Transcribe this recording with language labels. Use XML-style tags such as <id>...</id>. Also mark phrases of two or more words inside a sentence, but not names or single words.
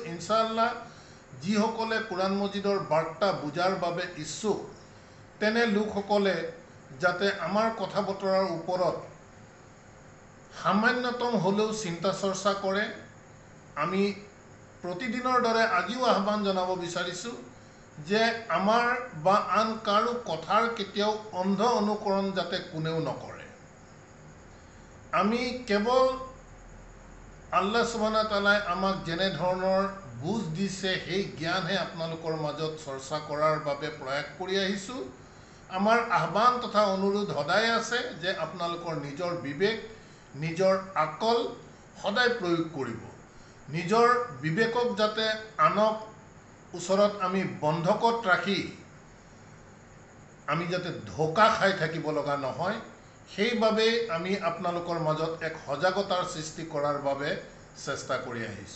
<ar>إن شاء الله</ar> <as>যিসকলে কোৰাণ মজিদৰ বাৰ্তা বুজাৰ বাবে ইচ্ছুক তেনে লোকসকলে যাতে আমাৰ কথা বতৰাৰ ওপৰত সামান্যতম হ'লেও চিন্তা চৰ্চা কৰে, আমি প্ৰতিদিনৰ দৰে আজিও আহ্বান জনাব বিচাৰিছোঁ যে আমাৰ বা আন কাৰো কথাৰ কেতিয়াও অন্ধ অনুকৰণ যাতে কোনেও নকৰে। আমি কেৱল</as> <ar>الله سبحانه وتعالى</ar> <as>আমাক যেনে ধৰণৰ বুজ দিছে সেই জ্ঞানহে আপোনালোকৰ মাজত চৰ্চা কৰাৰ বাবে প্ৰয়াস কৰি আহিছোঁ। আমাৰ আহ্বান তথা অনুৰোধ সদায় আছে যে আপোনালোকৰ নিজৰ বিবেক, নিজৰ আকল সদায় প্ৰয়োগ কৰিব। নিজৰ বিবেকক যাতে আনক ওচৰত আমি বন্ধকত ৰাখি আমি যাতে ধোকা খাই থাকিব লগা নহয়, সেইবাবে আমি আপোনালোকৰ মাজত এক সজাগতাৰ সৃষ্টি কৰাৰ বাবে চেষ্টা কৰি আহিছোঁ।</as>